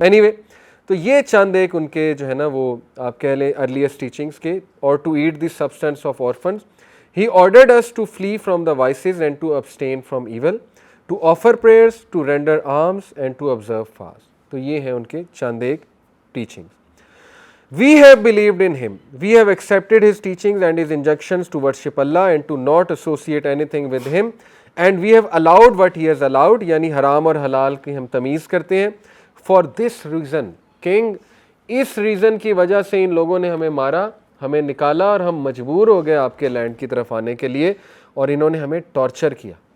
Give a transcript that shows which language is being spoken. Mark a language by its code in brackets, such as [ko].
[ur] Any way, تو یہ چند ایک ان کے جو ہے نا وہ آپ کہہ لیں ارلیسٹ ٹیچنگس کے. [en] اور to eat the substance of orphans, he ordered us to flee from the vices and to abstain from evil, to offer prayers, to render alms and to observe fast. [ur] تو یہ ہیں ان کے چند ایک teachings. [en] We have believed in him. We have accepted his teachings and his injunctions to worship Allah and to not associate anything with him. And we have allowed what he has allowed, [ur] یعنی حرام اور حلال کی ہم تمیز کرتے ہیں. [en] For this reason, King, [ur] اس reason کی وجہ سے ان لوگوں نے ہمیں مارا, ہمیں نکالا, اور ہم مجبور ہو گئے آپ کے لینڈ کی طرف آنے کے لیے, اور انہوں نے ہمیں ٹارچر کیا.